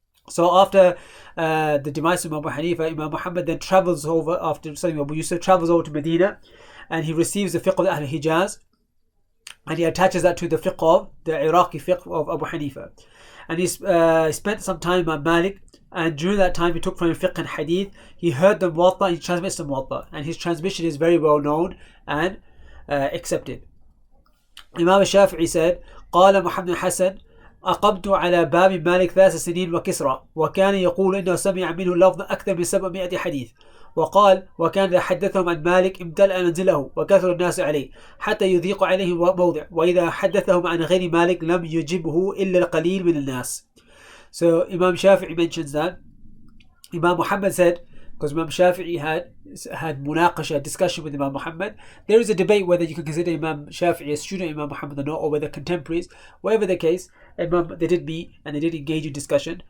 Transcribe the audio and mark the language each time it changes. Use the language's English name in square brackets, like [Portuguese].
[English] So after the demise of Imam Abu Hanifa, Imam Muhammad then travels over, after studying Abu Yusuf, travels over to Medina, and he receives the fiqh of Ahl Hijaz, and he attaches that to the fiqh of the Iraqi fiqh of Abu Hanifa. And he spent some time with Malik, and during that time he took from him fiqh and hadith. He heard the Muwatta, he transmits the Muwatta, and his transmission is very well known and accepted. Imam Shafi'i said, [Arabic] قال محمد حسن أقمت على باب مالك 3 سنين وكسرى وكان يقول إنه سمع منه اللفظ أكثر من 700 حديث وقال وكان إذا حدثهم عن مالك امتلأ منزله وكثر الناس عليه حتى يضيق عليه موضع وإذا حدثهم عن غير مالك لم يجبه إلا القليل من الناس. [English] So Imam Shafi'i mentions that Imam Muhammad said, because Imam Shafi'i had munaqasha, discussion with Imam Muhammad. There is a debate whether you can consider Imam Shafi'i a student of Imam Muhammad or not, or whether contemporaries. Whatever the case, they did meet and they did engage in discussion.